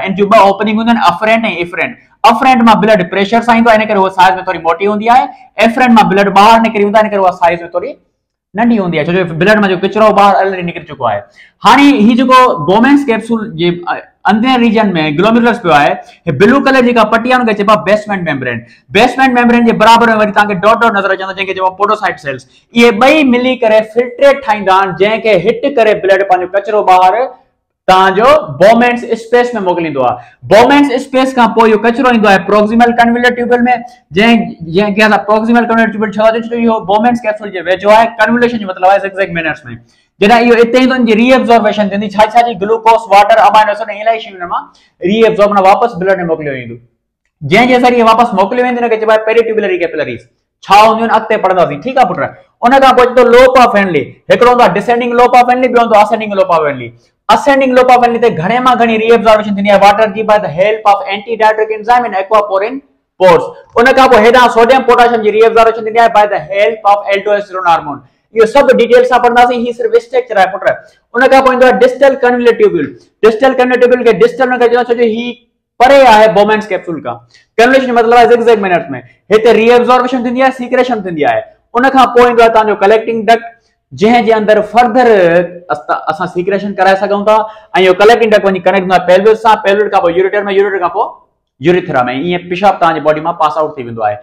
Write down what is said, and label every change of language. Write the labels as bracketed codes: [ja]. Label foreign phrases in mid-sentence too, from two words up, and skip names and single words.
[sd] इन जूं ॿ ओपनिंग हूंदियूं आहिनि, अफरेंट ऐं इफरेंट। अफरेंट मां [en] blood pressure [sd] सां ईंदो आहे, इन करे उहा साइज में थोड़ी मोटी हूंदी आहे। एफरेंट मां ब्लड ॿाहिरि निकिरी हूंदा, इन करे उहा साइज में थोड़ी नंढी हूंदी आहे, छो जो ब्लड में जो किचरो ॿाहिरि ऑलरेडी निकिरी चुको आहे। हाणे ही जेको [en] Bowman's capsule [sd] जे अंदर रीजन में ग्लोमेरुलस पियो आहे, हे [en] blue colour [sd] जेका पट्टी आहे उनखे चइबो आहे [en] basement membrane. basement membrane [sd] जे बराबर में वरी तव्हांखे [en] dot dot [sd] नज़र अचंदो, जंहिंखे चइबो आहे [en] podocyte cells. [sd] इहे ॿई मिली करे फिल्ट्रेट ठाहींदा आहिनि, जंहिंखे हिट करे ब्लड पंहिंजो कचरो ॿाहिरि तव्हांजो [en] Bowman's space [sd] में मोकिलींदो आहे। [en] Bowman's space [sd] खां पोइ इहो कचरो ईंदो आहे [en] proximal convoluted tubule [sd] में, जंहिंखे असां [en] proximal convoluted tubule [sd] छा था चऊं, इहो [en] Bowman's capsule [sd] जे वेझो आहे। कन्वोल्यूशन जो मतिलबु आहे [en] zigzag minutes [sd] में। जॾहिं इहो हिते ईंदो, इनजी रीएब्जॉर्बेशन थींदी, छा जी [en] glucose, water, amino acid, [sd] इलाही शयूं हिन मां रीएब्जॉर्ब वापसि ब्लड में मोकिलियो वेंदो। जंहिं ज़रिए वापसि मोकिलियो वेंदी उनखे चइबो आहे [en] peritubular capillaries. [sd] छा हूंदियूं आहिनि अॻिते पढ़ंदासीं। ठीकु आहे पुट। उन खां पोइ अचे थो [en] loop of Henle. [sd] हिकिड़ो हूंदो आहे [en] descending loop of Henle, [sd] ॿियो हूंदो आहे [en] ascending loop of Henle. ascending loop of Henle [sd] ते घणे मां घणी रीएब्जॉर्बेशन थींदी आहे वाटर जी [en] by the help of anti diuretic enzyme in aquaporin pores. [sd] उन खां पोइ हेॾां [en] sodium potassium [sd] जी रीएब्जॉर्बेशन थींदी आहे [en] by the help of aldosterone hormone. [sd] इहो सभु डिटेल सां पढ़ंदासीं, ही सिर्फ स्ट्रक्चर आहे पुट। उन खां पोइ ईंदो आहे [en] distal convoluted tubule. distal convoluted tubule [sd] खे डिस्टल न कजो, छो जो ही परे आहे [en] Bowman's capsule [sd] का। कैनुलेशन मतलब आहे [en] zigzag minutes [sd] में हिते रीएब्जॉर्प्शन थींदी आहे, सीक्रेशन थींदी आहे, उन खां पोइ ईंदो आहे तव्हांजो [en] collecting duct, [sd] जंहिं जे अंदर फर्दर असां सीक्रेशन कराए सघूं था, ऐं इहो [en] collecting duct [sd] वञी कनेक्ट हूंदो आहे पेल्विस सां, पेल्विस खां पोइ यूरेटर में, यूरेटर खां पोइ यूरिथ्रा में, ईअं पेशाब तव्हांजी बॉडी मां [en] pass out [sd] थी वेंदो आहे।